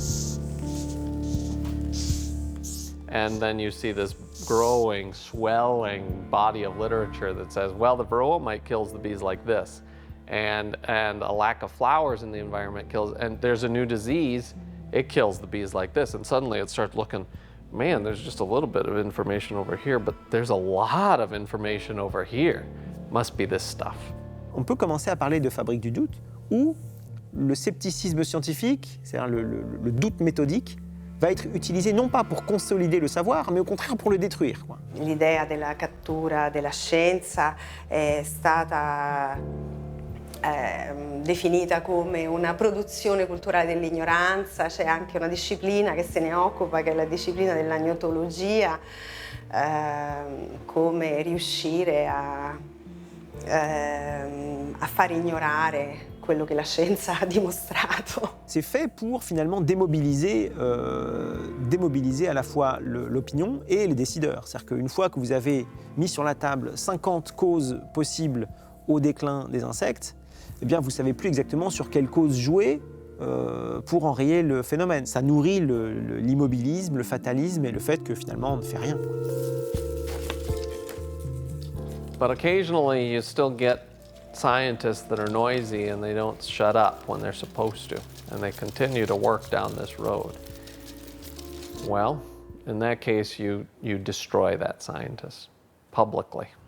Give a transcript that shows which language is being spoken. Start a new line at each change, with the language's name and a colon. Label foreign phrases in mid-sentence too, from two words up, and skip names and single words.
English: And then you see this growing, swelling body of literature that says, well, the varroa mite kills the bees like this. And a lack of flowers in the environment kills, and there's a new disease, it kills the bees like this. And suddenly it starts looking, man, there's just a little bit of information over here, but there's a lot of information over here. Must be this stuff.
French: On peut commencer à parler de fabrique du doute, où le scepticisme scientifique, c'est-à-dire le doute méthodique, va être utilisé non pas pour consolider le savoir, mais au contraire pour le détruire, quoi.
Italian: L'idea della cattura della scienza è stata definita come una produzione culturale dell'ignoranza, c'è anche una disciplina che se ne occupa, che è la disciplina dell'agnontologia, come riuscire a far ignorare quello che la scienza ha dimostrato.
French: C'est fait pour finalement démobiliser à la fois l'opinion et les décideurs. C'est-à-dire qu'une fois que vous avez mis sur la table 50 causes possibles au déclin des insectes, eh bien vous ne savez plus exactement sur quelle cause jouer pour enrayer le phénomène. Ça nourrit l'immobilisme, le fatalisme et le fait que finalement on ne fait rien.
English: But occasionally you still get scientists that are noisy and they don't shut up when they're supposed to, and they continue to work down this road. Well, in that case, you destroy that scientist publicly.